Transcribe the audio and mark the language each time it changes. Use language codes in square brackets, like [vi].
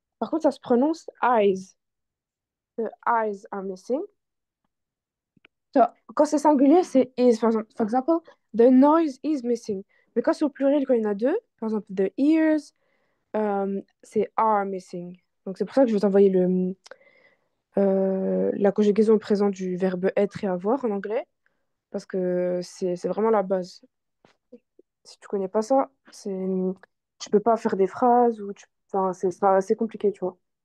[fr] Par contre, ça se prononce eyes. [en] The eyes are missing. [fr] So, quand c'est singulier, c'est is. [en] For example, the noise is missing. [fr] Mais quand c'est au pluriel, quand il y en a deux, par exemple, [en] the ears, [fr] c'est [en] are missing. [fr] Donc c'est pour ça que je vais t'envoyer la conjugaison au présent du verbe être et avoir en anglais, parce que c'est vraiment la base. Si tu connais pas ça, tu peux pas faire des phrases enfin, c'est assez compliqué, tu vois.